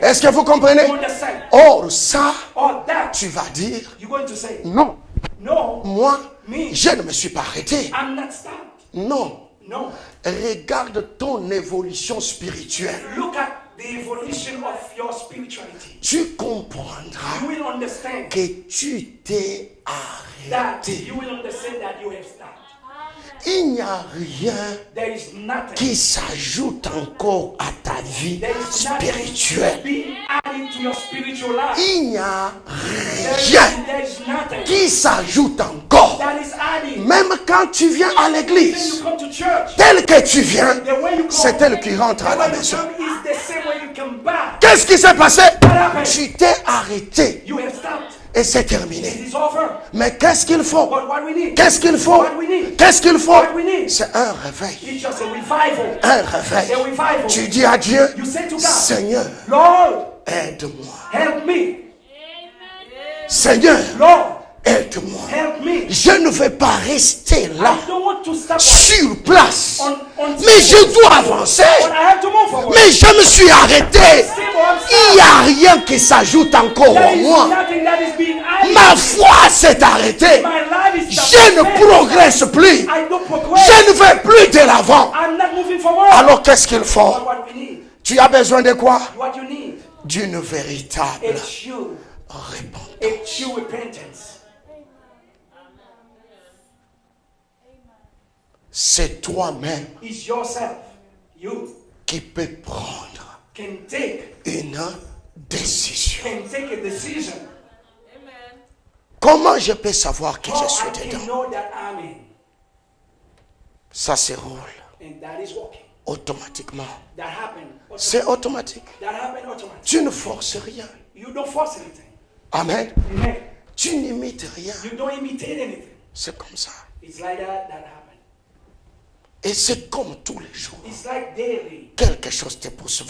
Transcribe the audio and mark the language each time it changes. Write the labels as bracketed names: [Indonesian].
[French] Est-ce que vous comprenez? [English] You understand? [French] Or, ça, [English] Or that [French] tu vas dire, [English] you're going to say, [French] non, [English] no, [French] moi, [English] me, [French] je ne me suis pas arrêté. [English] I'm not stopped. [French] Non. [English] No. [French] Regarde ton évolution spirituelle. [English] Look at the evolution of your spirituality. [French] Tu comprendras [English] You will understand [French] que tu t'es [English] that [French] arrêté. [English] you will understand that you have stopped. [French] Il n'y a rien [English] There is nothing. [French] qui s'ajoute encore à ta vie [English] There is nothing [French] spirituelle. [English] being added to your spiritual life. [French] Il n'y a rien [English] There is nothing [French] qui s'ajoute encore. [English] that is added. [French] Même quand tu viens à [English] When [French] l'église, [English] you come to church, [French] tel que tu viens, [English] the way you come, [French] c'est tel qui rentre à [English] the [French] la [English] way you [French] maison. [English] come is the same way you come back. [French] Qu'est-ce qui s'est passé? [English] happened? [French] Tu t'es arrêté [English] You have stopped. [French] et c'est terminé. [English] It is over. [French] Mais qu'est-ce qu'il faut? [English] But what we need, [French] Qu'est-ce qu'il faut? [English] what we need, [French] Qu'est-ce qu'il faut? [English] what we need, [French] C'est un réveil. [English] it's just a revival. [French] Un réveil. [English] A revival. [French] Tu dis à Dieu, [English] You say to God, [French] Seigneur, [English] Lord, [French] aide-moi. [English] help me. [French] Seigneur, [English] Lord, [French] aide-moi. [English] help me. [French] Je ne vais pas rester là, [English] I don't want to stop [French] sur place. [English] on [French] Mais je dois avancer. [English] But I have to move forward. [French] Mais je me suis arrêté. Il n'y a rien qui s'ajoute encore [English] There [French] en [English] is [French] moi. [English] nothing that is being added. [French] Ma foi s'est arrêtée. [English] My life is [French] Je ne progresse plus. [English] I don't progress. [French] Je ne vais plus de l'avant. [English] I'm not moving forward. [French] Alors qu'est-ce qu'il faut? [English] But what we need, [French] Tu as besoin de quoi? [English] what you need, [French] D'une véritable [English] a true [French] repentance. [English] repentance. [French] C'est toi-même [English] It's yourself. You [French] qui peux prendre [English] can take [French] une décision. [English] a decision. [French] Comment je peux savoir que [English] How [French] je suis [English] I can [French] dedans? [English] know that I'm in. [French] Ça se roule [English] And that is walking. [French] automatiquement. [English] That happened. [French] C'est automatique. [English] That happened automatically. [French] Tu ne forces rien. [English] You don't force anything. Amen. Amen. [French] Tu n'imites rien. [English] You don't imitate anything. [French] C'est comme ça. [English] It's like that happened. [French] Et c'est comme tous les jours. [English] It's like daily. [French] Quelque chose te pousse.